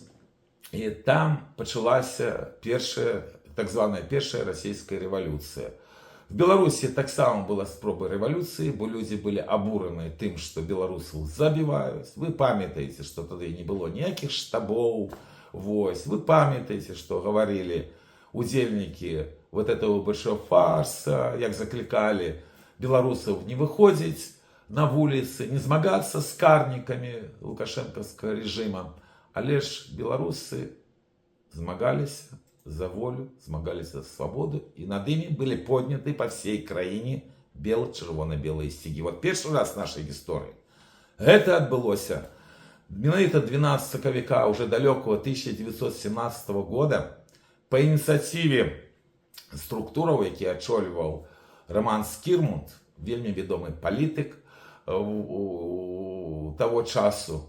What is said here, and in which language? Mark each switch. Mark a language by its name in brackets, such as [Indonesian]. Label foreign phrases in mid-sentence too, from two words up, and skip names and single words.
[Russian] И там началась [Belarusian] так званая [Russian] первая российская революция. В Беларуси [Belarusian] так само [Russian] была спроба революции, бо люди были обурены тем, что белорусов забивают. Вы памятаете, что тогда не было никаких штабов. Вось. Вы памятаете, что говорили удельники вот этого большого фарса, як закликали белорусов не выходить на улицы, не змагаться с карниками лукашенковского режима. Але ж белорусы змагались за волю, змагались за свободу, и над ими были подняты по всей краине бело-червоно-белые сцяги. [Belarusian] Вот першы раз в нашай гісторыі гэта адбылося менавіта 12 сакавіка уже далёкого 1917 года па ініцыятыве структураў, які ачольваў Роман Скірмунд, вельмі вядомы палітык таго часу.